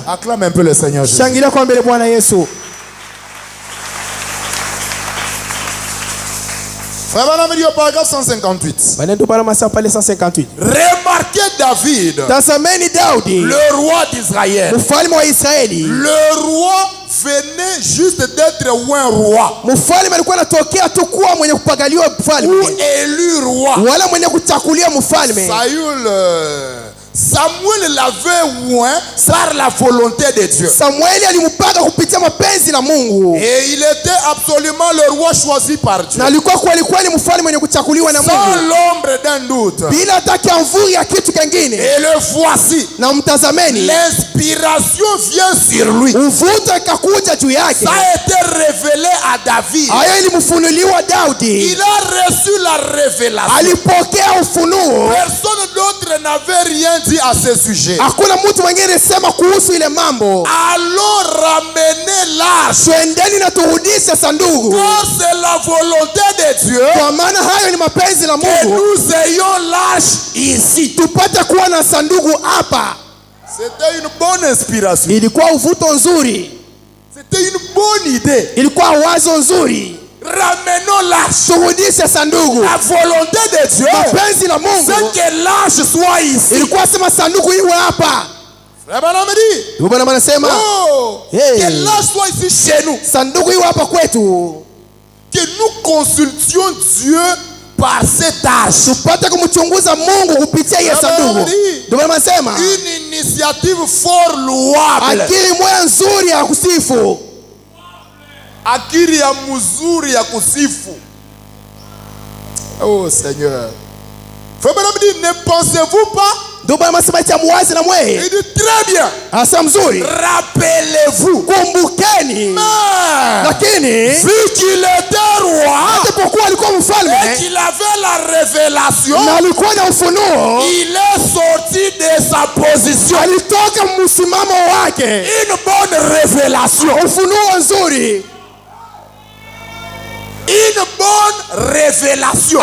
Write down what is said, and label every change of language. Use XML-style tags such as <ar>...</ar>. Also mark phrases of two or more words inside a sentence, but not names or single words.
<fr>Acclame un peu le Seigneur Jésus. Frère Branham dit au paragraphe 158. Remarquez David, le roi d'Israël. Le roi venait juste d'être un roi.</fr> <sw>Mfalme alikuwa anatokea tu kuwa mwenye kupagaliwa mfalme.</sw> <fr>Ou élu roi.</fr> <sw>Wala mwenye kuchakulia mfalme.</sw> <fr>Samuel l'avait oint par la volonté de Dieu.</fr> <sw>Samuel alimpaka kupitia mapenzi la Mungu.</sw> <fr>Et il était absolument le roi choisi par Dieu.</fr> <sw>Na alikuwa kweli mfalme mwenye kuchakuliwa na Mungu.</sw> <fr>Sans l'ombre d'un doute.</fr> <sw>Bila hata kiamvuri ya kitu kingine.</sw> <fr>Et le voici.</fr> <sw>Na mtazameni.</sw> <fr>L'inspiration vient sur lui.</fr> <sw>Mvuto ikakuja juu yake.</sw> <fr>Ça a été révélé à David.</fr> <sw>Hayo ilimfunuliwa Daudi.</sw> <fr>Il a reçu la révélation.</fr> <sw>Alipokea ufunuo.</sw> <fr>Personne d'autre n'avait rien dit à ce sujet.</fr> <sw>Hakuna mtu mwingine sema kuhusu ile mambo.</sw> <fr>Alors ramenez l'arche.</fr> <sw>Twendeni na turudishe sanduku.</sw> <fr>Car c'est la volonté de Dieu.</fr> <sw>Kwa maana hayo ni mapenzi la Mungu.</sw> <fr>Que nous ayons l'arche ici.</fr> <sw>Tupate kuwa na sanduku hapa.</sw> <fr>C'était une bonne inspiration.</fr> <sw>Ilikuwa uvuto nzuri.</sw> <fr>C'était une bonne idée.</fr> <sw>Ilikuwa wazo nzuri.</sw> <fr>Ramenons l'arche.</fr> <sw>Turudishe sanduku.</sw> <fr>La volonté de Dieu.</fr> <sw>Mapenzi la Mungu.</sw> <fr>C'est que l'arche soit ici.</fr> <sw>Ilikuwa sema sanduku iwe hapa. Bwana anasema,</sw> <fr>que l'arche soit ici chez nous.</fr> <sw>Sanduku iwe hapa kwetu.</sw> <fr>Que nous consultions Dieu par cette arche.</fr> <sw>Tupate kumchunguza Mungu kupitia hiyo sanduku. Bwana anasema,</sw> <fr>une initiative fort louable.</fr> <sw>Akili moja nzuri ya kusifu. Akili ya mzuri ya kusifu.</sw> <fr>Oh Seigneur. Ne pensez-vous pas? Il dit très bien. Rappelez-vous.</fr> <sw>Kumbukeni. Lakini</sw> <fr>vu qu'il était roi et qu'il avait la révélation, il est sorti de sa position. Une bonne révélation. Une bonne révélation.</fr>